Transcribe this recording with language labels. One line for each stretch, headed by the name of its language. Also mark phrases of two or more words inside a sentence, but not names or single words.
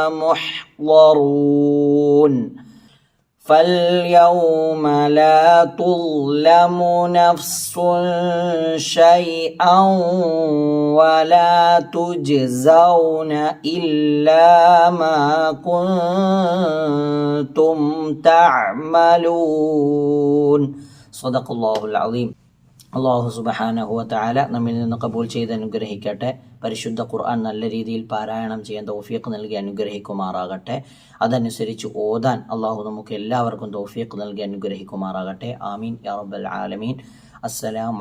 Arabic: محضرون فاليوم لا تظلم نفس شيئا ولا تجزون إلا ما كنتم تعملون صدق الله العظيم.
Malayalam: അള്ളാഹു
Arabic: سبحانه وتعالى
Malayalam: നമ്മിൽ നിന്ന് കബൂൽ ചെയ്ത് അനുഗ്രഹിക്കട്ടെ. പരിശുദ്ധ ഖുർആൻ നല്ല രീതിയിൽ പാരായണം ചെയ്യാൻ തൗഫീഖ് നൽകി അനുഗ്രഹിക്കുമാറാകട്ടെ. അതനുസരിച്ച് ഓതാൻ അള്ളാഹു നമുക്ക് എല്ലാവർക്കും തൗഫീഖ് നൽകി അനുഗ്രഹിക്കുമാറാകട്ടെ.
Arabic: آمين يا رب العالمين.